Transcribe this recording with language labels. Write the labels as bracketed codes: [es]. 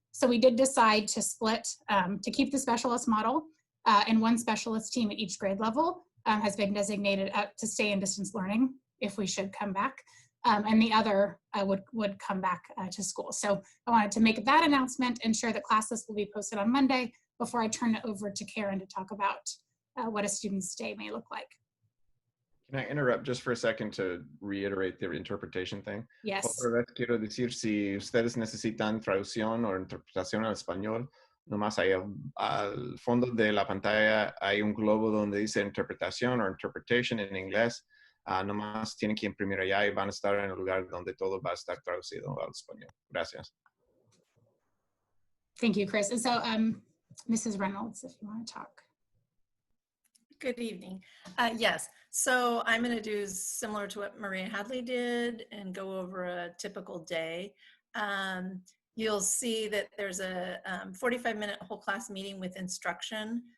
[en] So we did decide to split, to keep the specialist model, and one specialist team at each grade level has been designated to stay in distance learning if we should come back, and the other would come back to school. So I wanted to make that announcement and share that classes will be posted on Monday before I turn it over to Karen to talk about what a student's day may look like. Can I interrupt just for a second to reiterate the interpretation thing? Yes. [es] Otra vez quiero decir, si ustedes necesitan traducción o interpretación al español, nomás ahí al fondo de la pantalla hay un globo donde dice interpretación o interpretation en inglés. Nomás tienen que imprimir allá y van a estar en el lugar donde todo va a estar traducido al español. Gracias. [en] Thank you, Chris. And so Mrs. Reynolds, if you want to talk. Good evening. Yes, so I'm going to do similar to what Maria Hadley did and go over a typical day. You'll see that there's a 45-minute whole class meeting with instruction.